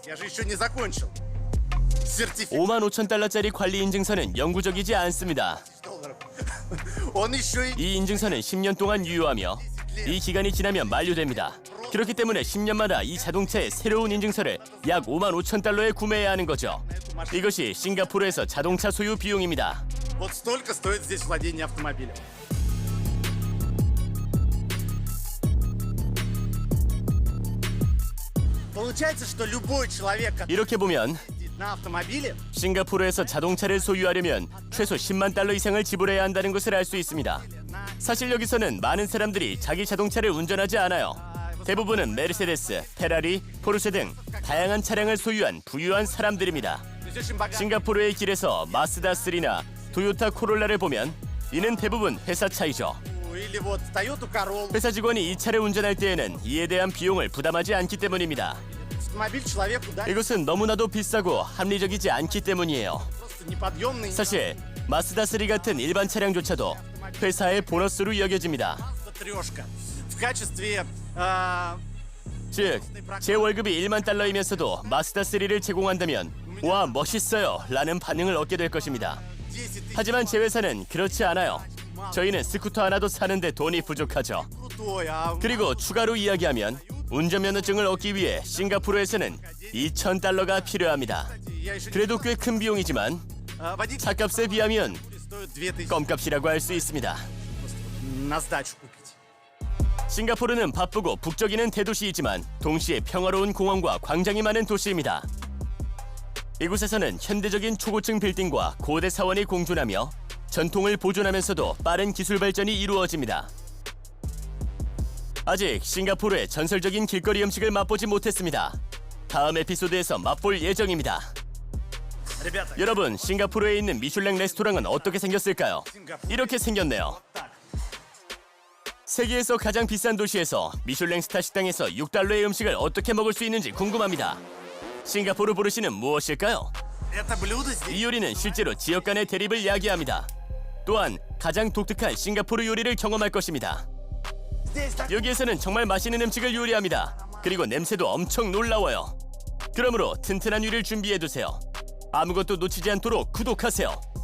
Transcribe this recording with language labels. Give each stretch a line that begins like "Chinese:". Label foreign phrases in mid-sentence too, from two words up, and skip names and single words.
Korean: 5만 5천 달러짜리 관리 인증서는 영구적이지 않습니다. 이 인증서는 10년 동안 유효하며 이 기간이 지나면 만료됩니다. 그렇기 때문에 10년마다 이 자동차의 새로운 인증서를 약 55,000달러에 구매해야 하는 거죠. 이것이 싱가포르에서 자동차 소유 비용입니다.
Russian: Вот столько стоит здесь владение автомобилем. Получается, что любой человек, который
Korean: 이렇게 보면
Russian: ездит на автомобиле,
Korean: 싱가포르에서 자동차를 소유하려면 최소 10만 달러 이상을 지불해야 한다는 것을 알 수 있습니다. 사실 여기서는 많은 사람들이 자기 자동차를 운전하지 않아요. 대부분은 메르세데스, 페라리, 포르쉐 등 다양한 차량을 소유한 부유한 사람들입니다.
Russian: то есть очень богатый.
Korean: 싱가포르의 길에서 마스다 3나 토요타 코롤라를 보면 이는 대부분 회사 차이죠.
Russian: Или вот Toyota Corolla.
Korean: 회사 직원이 이 차를 운전할 때에는 이에 대한 비용을 부담하지 않기 때문입니다.
Russian: Автомобиль человеку, да,
Korean: 이것은 너무나도 비싸고 합리적이지 않기 때문이에요.
Russian: просто неподъемный.
Korean: 사실 마스다 3 같은 일반 차량조차도 회사의 보너스로 여겨집니다.
Russian: Трешка. В качестве
Korean: 즉, 제 월급이 1만 달러이면서도 마스다 3를 제공한다면 와 멋있어요 라는 반응을 얻게 될 것입니다. 10 000 하지만 제 회사는 그렇지 않아요. 저희는 스쿠터 하나도 사는데 돈이 부족하죠.
Russian: крутой, а
Korean: 그리고 추가로 이야기하면 운전면허증을 얻기 위해 싱가포르에서는 2,000달러가 필요합니다.
Russian: я еще
Korean: 그래도 꽤 큰 비용이지만
Russian: водитель
Korean: 차값에 비하면
Russian: стоит 2000
Korean: 껌값이라고 할 수 있습니다.
Russian: на сдачу купить.
Korean: 싱가포르는 바쁘고 북적이는 대도시이지만 동시에 평화로운 공원과 광장이 많은 도시입니다. 이곳에서는 현대적인 초고층 빌딩과 고대 사원이 공존하며 전통을 보존하면서도 빠른 기술 발전이 이루어집니다. 아직 싱가포르의 전설적인 길거리 음식을 맛보지 못했습니다. 다음 에피소드에서 맛볼 예정입니다.
Russian: Ребята,
Korean: 여러분, 싱가포르에 있는 미슐랭 레스토랑은 어떻게 생겼을까요? 이렇게 생겼네요. 세계에서 가장 비싼 도시에서 미슐랭 스타 식당에서 6달러의 음식을 어떻게 먹을 수 있는지 궁금합니다. 싱가포르 보르시는 무엇일까요?
Russian: это блюдо здесь
Korean: 이 요리는 실제로 지역 간의 대립을 야기합니다. 또한 가장 독특한 싱가포르 요리를 경험할 것입니다. 여기에서는 정말 맛있는 음식을 요리합니다. 그리고 냄새도 엄청 놀라워요. 그러므로 튼튼한 요리를 준비해두세요. 아무것도 놓치지 않도록 구독하세요.